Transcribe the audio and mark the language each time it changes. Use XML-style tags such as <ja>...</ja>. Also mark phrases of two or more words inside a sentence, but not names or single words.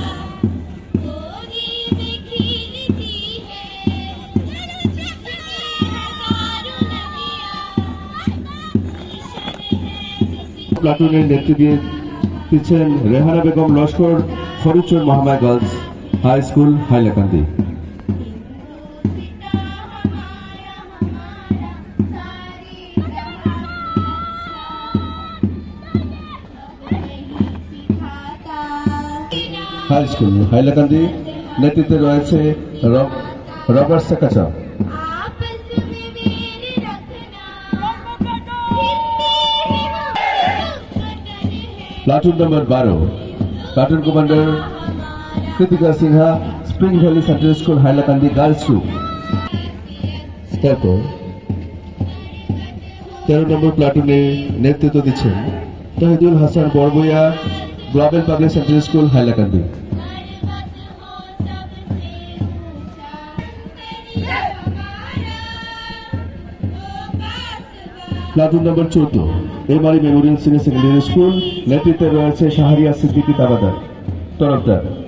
<bn>প্লাটুনের নেতৃত্বে দিচ্ছেন রেহানা বেগম লস্কর ফরিদচর মহামায়া গার্লস হাই স্কুল হাইলাকান্দি। হাই স্কুল হাইলাকান্দি নেতৃত্বে রয়েছে রবার্ট সেকাচা।</bn> <en>Platoon number 12 platoon commander Kritika Sinha Spring Valley Central School Hailakandi girls group.</en> <bn>১৩ নম্বর প্লাটুনে নেতৃত্ব দিচ্ছেন তহিদুল হাসান বড়বাইয়া গ্লোবাল পাবলিক সেন্ট্রাল স্কুল হাইলাকান্দি।</bn> <en>platoon number 14</en> <bn>এমআরই মেমোরিয়াল সিনিয়র সেকেন্ডারি স্কুল নেতৃত্বে রয়েছে শাহরিয়া সিদ্দিকী তাবাদার তরফদার।</bn>